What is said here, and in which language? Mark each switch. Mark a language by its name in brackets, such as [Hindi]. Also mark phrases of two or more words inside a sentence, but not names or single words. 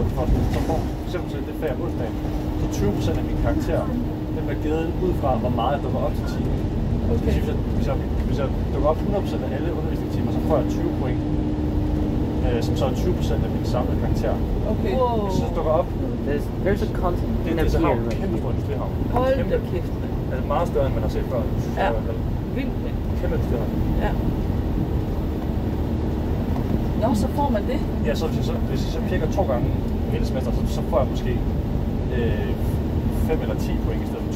[Danish] Så for eksempel til det fag om onsdagen, så 20% af mine karakterer, den bliver givet ud fra, hvor meget jeg dukker op til timen. Okay. Hvis jeg dukker op 100% af alle undervisningstimer, så får jeg 20 point, som så er 20% af min samlede karakter. Okay. Hvis jeg dukker op... [English] There's a concept [Danish] Det [English] in [Danish] er [English] a [Danish] så [English] beer. [Danish] havn, kæmpe stor industrihavn. Hold da kæft. Altså meget større, end man har set før. Ja. Vildt. Kæmpe industrihavn. Ja. Nå, så får man det? Ja, så hvis jeg så pjekker 2 gange hele semester, så får jeg måske 5 eller 10 point i stedet for 20.